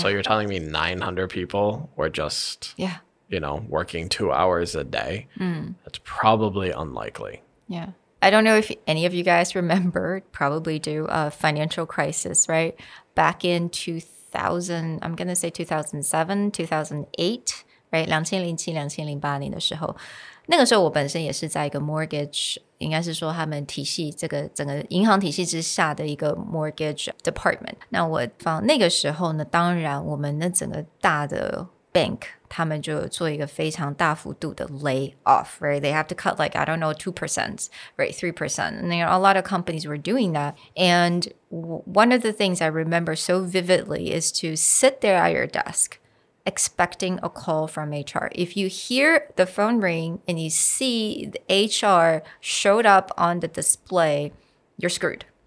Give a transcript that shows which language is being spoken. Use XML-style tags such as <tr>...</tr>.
<en>So you're telling me 900 people were just, you know, working 2 hours a day? That's probably unlikely. Yeah. I don't know if any of you guys remember, probably do, financial crisis, right? Back in 2000, I'm going to say 2007, 2008, right?</en> <zh>2007-2008年的时候，那个时候我本身也是在一个 mortgage， 应该是说他们体系这个整个银行体系之下的一个 mortgage department。那我放那个时候呢，当然我们那整个大的 bank 他们就有做一个非常大幅度的 lay off, right?</zh> <en>They have to cut like, I don't know, 2%, right? 3%. And you know, a lot of companies were doing that. And one of the things I remember so vividly is to sit there at your desk expecting a call from HR. If you hear the phone ring and you see the HR showed up on the display, you're screwed.</en>